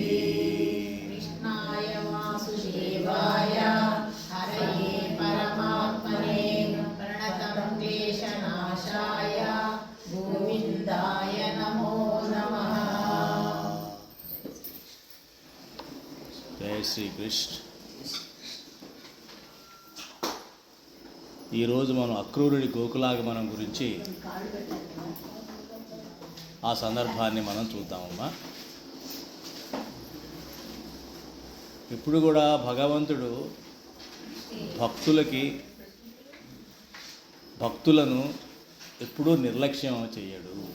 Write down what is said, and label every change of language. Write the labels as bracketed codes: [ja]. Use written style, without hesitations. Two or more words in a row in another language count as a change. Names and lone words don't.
[sa] कृष्णाय वासुदेवाय हरये परमात्मने प्रणतं क्लेशनाशाय गोविन्दाय नमो नमः। जय श्री कृष्ण। [te] ఈరోజు మనం అక్రూరుడి గోకులాగమనం గురించి ఆ సందర్భాన్ని మనం చూద్దామమ్మా. ఇప్పుడు కూడా భగవంతుడు భక్తులను ఎప్పుడూ నిర్లక్ష్యం చేయడు.